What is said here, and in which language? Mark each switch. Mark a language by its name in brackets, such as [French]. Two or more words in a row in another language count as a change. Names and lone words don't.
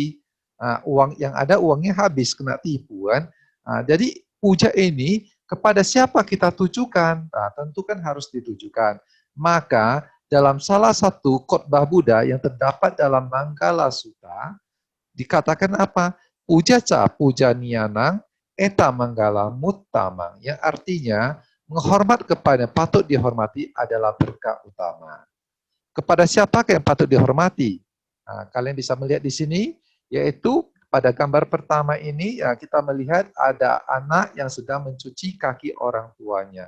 [Indonesian] Uang yang ada, uangnya habis, kena tipu kan. Jadi, puja ini kepada siapa kita tujukan? Tentu kan harus ditujukan. Maka, dalam salah satu khotbah Buddha yang terdapat dalam Manggala Sutta, dikatakan apa? [Pali] Puja ca puja nianang eta manggala muttamang, [Indonesian] yang artinya menghormat kepada yang patut dihormati adalah berkah utama. Kepada siapakah yang patut dihormati? Kalian bisa melihat di sini, yaitu pada gambar pertama ini ya, kita melihat ada anak yang sedang mencuci kaki orang tuanya.